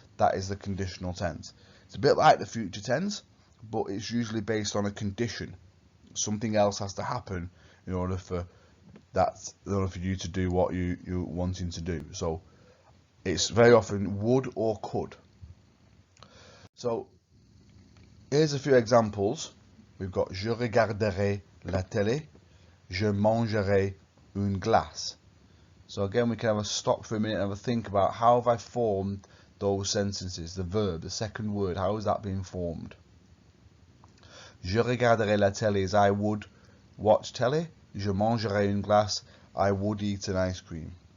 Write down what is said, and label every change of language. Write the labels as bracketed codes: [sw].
[en] That is the conditional tense. It's a bit like the future tense, but it's usually based on a condition. Something else has to happen in order for you to do what you're wanting to do. So it's very often would or could. So here's a few examples. We've got [fr] je regarderai la télé, je mangerai une glace. [en] So again, we can have a stop for a minute and have a think about how have I formed those sentences. The verb, the second word, how is that being formed? [fr] Je regarderai la télé [en] is I would watch telly. [fr] Je mangerai une glace, [en] I would eat an ice cream.